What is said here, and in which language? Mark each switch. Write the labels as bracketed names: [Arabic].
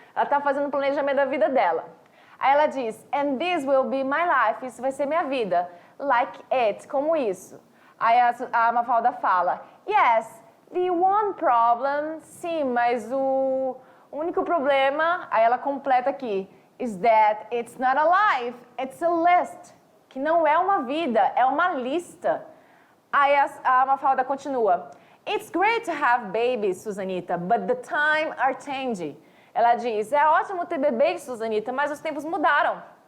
[Portuguese] Ela está fazendo o planejamento da vida dela. Aí ela diz, [English] and this will be my life, [Portuguese] isso vai ser minha vida, [English] like it, [Portuguese] como isso. Aí a Mafalda fala, [English] yes, the one problem, [Portuguese] sim, mas o único problema, aí ela completa aqui, [English] is that it's not a life, it's a list, [Portuguese] que não é uma vida, é uma lista. Aí a Mafalda continua, [English] it's great to have babies, Susanita, but the time are changing. [Portuguese] Ela diz, é ótimo ter bebês, Susanita, mas os tempos mudaram.